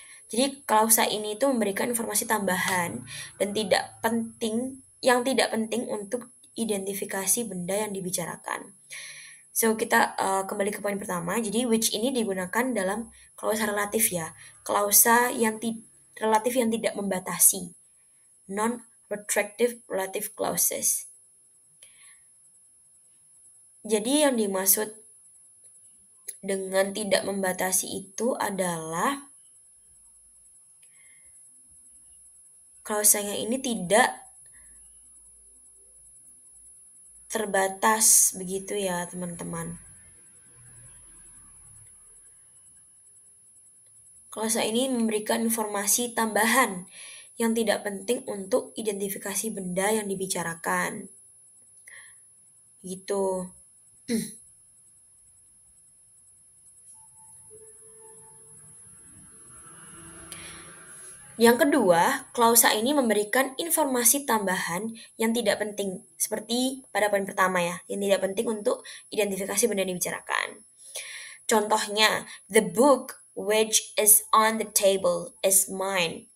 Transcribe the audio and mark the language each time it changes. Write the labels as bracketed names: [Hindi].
[Indonesian] Jadi klausa ini itu memberikan informasi tambahan dan tidak penting untuk identifikasi benda yang dibicarakan. So, kita kembali ke poin pertama. Jadi, which ini digunakan dalam klausa relatif ya. Klausa yang relatif yang tidak membatasi. [English] Non-restrictive relative clauses. [Indonesian] Jadi, yang dimaksud dengan tidak membatasi itu adalah klausanya ini tidak terbatas begitu ya, teman-teman. Klausa ini memberikan informasi tambahan yang tidak penting untuk identifikasi benda yang dibicarakan. Gitu. Yang kedua, klausa ini memberikan informasi tambahan yang tidak penting, seperti pada poin pertama ya, yang tidak penting untuk identifikasi benda yang dibicarakan. [English] Contohnya, the book which is on the table is mine.